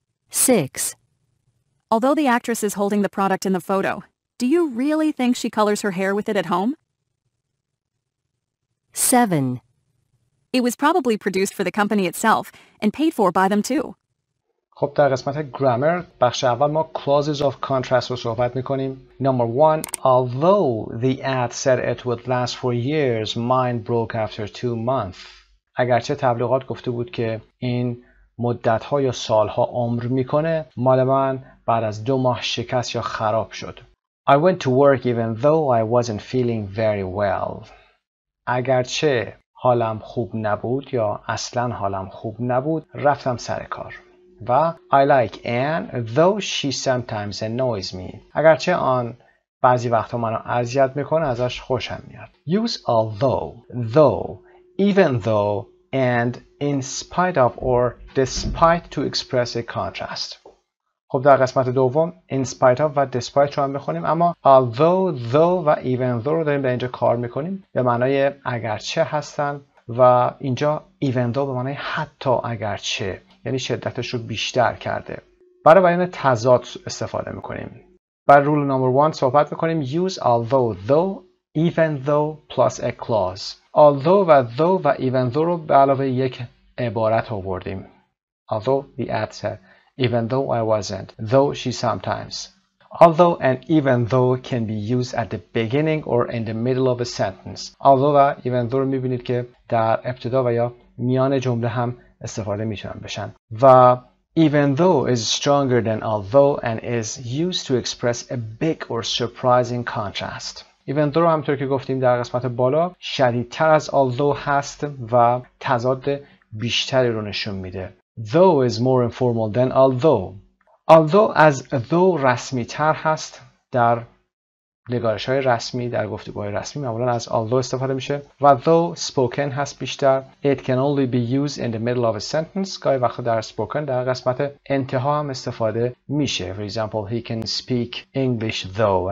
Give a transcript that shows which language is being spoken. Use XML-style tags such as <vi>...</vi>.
<en>6. Although the actress is holding the product in the photo, do you really think she colors her hair with it at home? 7. It was probably produced for the company itself and paid for by them too.</en> <fa>خب در قسمت گرامر بخش اول ما clauses of contrast رو صحبت میکنیم.</fa> <en>Number 1. Although the ad said it would last for years, mine broke after 2 months.</en> <fa>اگرچه تبلیغات گفته بود که این مدت‌ها یا سال‌ها عمر میکنه، مال من بعد از 2 ماه شکست یا خراب شد.</fa> <en>I went to work even though I wasn't feeling very well.</en> <fa>اگرچه حالم خوب نبود یا اصلا حالم خوب نبود، رفتم سر کار.</fa> <en>و I like Anne though she sometimes annoys me.</en> <fa>اگرچه آن بعضی وقتا منو اذیت میکنه، ازش خوشم میاد.</fa> <en>Use although, though, even though, and in spite of or despite to express a contrast.</en> <fa>خب در قسمت دوم in spite of و despite رو هم میخونیم، اما although, though و even though رو داریم به اینجا کار میکنیم، به معنای اگرچه هستن و اینجا even though به معنای حتی اگرچه، یعنی شدتش رو بیشتر کرده. برای بیان تضاد استفاده میکنیم. بر رول نمبر 1 صحبت میکنیم</fa> <en>use although, though, even though plus a clause.</en> <fa>although و though و even though رو به علاوه یک عبارت آوردیم.</fa> <en>although the ad said, even though I wasn't, though she sometimes. Although and even though can be used at the beginning or in the middle of a sentence.</en> <fa>Although و even though رو میبینید که در ابتدا و یا میان جمله هم استفاده میتونن بشن.</fa> <en>و even though is stronger than although and is used to express a big or surprising contrast.</en> <fa>even though رو همونطور که گفتیم در قسمت بالا شدیدتر از although هست و تضاد بیشتری رو نشون میده.</fa> <en>Though is more informal than although.</en> <fa>although از though رسمی تر هست. در نگارش های رسمی، در گفتگوهای رسمی معمولا از although استفاده میشه و though spoken هست بیشتر.</fa> <en>It can only be used in the middle of a sentence.</en> <fa>گاهی وقتا در spoken در قسمت انتها هم استفاده میشه.</fa> <en>For example, he can speak English though.</en>